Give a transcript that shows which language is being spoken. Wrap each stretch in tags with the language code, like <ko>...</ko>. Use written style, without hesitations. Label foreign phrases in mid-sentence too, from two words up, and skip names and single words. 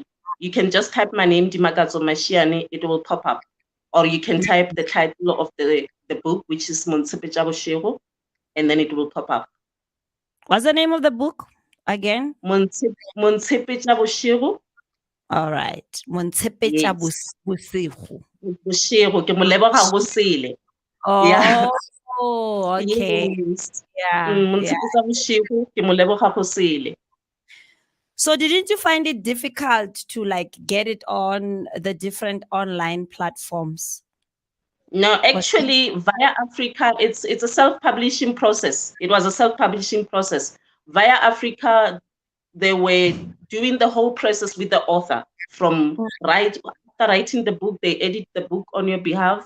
<en>You can just type my name, Dimakatso Mashiane, it will pop up. Or you can type the title of the book, which is Montsepejabo, and then it will pop up. What's the name of the book again? Montsepejabo. All right. Montshepecha Yes. Bosigo.</en> <nso>Boshego, ke mo leboga go sele.</nso> <en>Yeah. Oh, okay. Yes. Yeah, yeah.</en> <nso>Montshepetsa Boshigo, ke mo leboga go sele.</nso> <en>So didn't you find it difficult to like get it on the different online platforms? No, Was it? actually, via Africa, it's a self-publishing process. It was a self-publishing process. Via Africa, they were doing the whole process with the author from after writing the book, they edit the book on your behalf.</en>